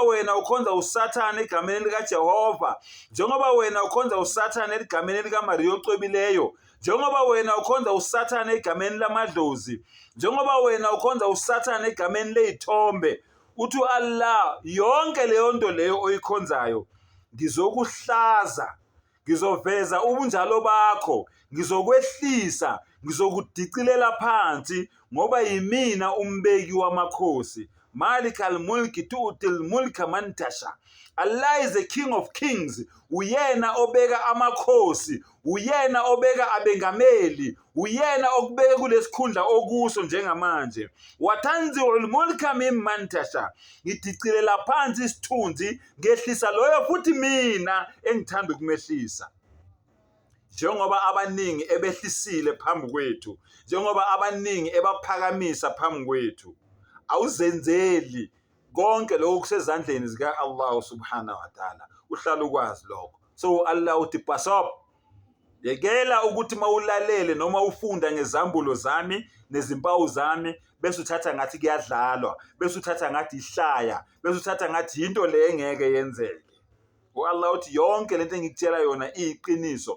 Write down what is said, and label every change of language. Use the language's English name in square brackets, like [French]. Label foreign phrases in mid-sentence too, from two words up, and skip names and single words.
[Zulu] wena ukhonza uSathane egameni likaJehova, njengoba wena ukhonza uSathane egameni likaMariya ocwebileyo, njengoba wena ukhonza uSathane egameni lamadlozi, njengoba wena ukhonza uSathane egameni lezithombe, uthi Allah yonke leyo nto leyo oyikhonzayo ngizokuhlaza, ngizoveza ubunjalo bakho, ngizokwehlisa, ngizokudicilela phansi, ngoba yimina umbeki wamakhosi. [Arabic] مالك الملك تؤتي الملك من تشاء. [English] Allah is the King of Kings. [Zulu] Uyena obeka amakhosi, uyena obeka abengameli, uyena okubeka kulesikhundla okuso njengamanje. [Arabic] وتنزع الملك ممن تشاء. [Zulu] Ngidicilela phansi isithunzi, ngehlisa loyo futhi mina engithanda ukumehlisa. Njengoba abaningi ebehlisile phambi kwethu, njengoba abaningi ebaphakamisa phambi kwethu, awuzenzeli konke lokho kusezandleni zika Allah [Arabic] سبحانه وتعالى. [Zulu] Uhlala ukwazi lokho. So Allah uthi basop, yekela ukuthi mawulalele noma ufunda ngezambulo zami nezimpawu zami bese uthatha ngathi kuyadlalwa, bese uthatha ngathi ihlaya, bese uthatha ngathi into le engeke yenzeke. Allah uthi yonke lento engikutshela yona iyiqiniso.